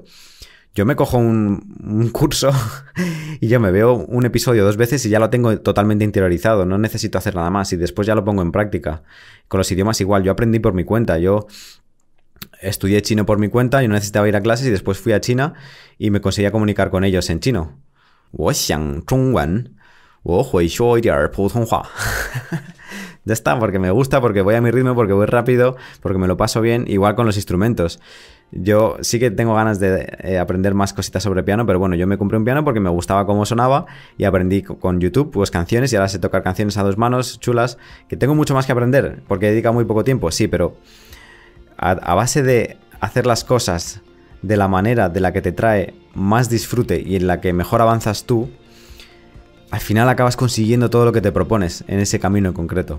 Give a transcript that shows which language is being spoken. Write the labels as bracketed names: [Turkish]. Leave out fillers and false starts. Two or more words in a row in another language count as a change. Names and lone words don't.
[Spanish] Yo me cojo un curso y yo me veo un episodio 2 veces y ya lo tengo totalmente interiorizado, no necesito hacer nada más y después ya lo pongo en práctica. Con los idiomas igual, yo aprendí por mi cuenta, yo estudié chino por mi cuenta y no necesitaba ir a clases y después fui a China y me conseguía comunicar con ellos en chino. [Chinese] 我想中文，我会说一点普通话。 [Spanish] Ya está, porque me gusta, porque voy a mi ritmo, porque voy rápido, porque me lo paso bien, igual con los instrumentos. Yo sí que tengo ganas de aprender más cositas sobre piano, pero bueno, yo me compré un piano porque me gustaba cómo sonaba y aprendí con YouTube pues canciones y ahora sé tocar canciones a 2 manos chulas, que tengo mucho más que aprender porque dedica muy poco tiempo, sí, pero a base de hacer las cosas de la manera de la que te trae más disfrute y en la que mejor avanzas tú, al final acabas consiguiendo todo lo que te propones en ese camino en concreto.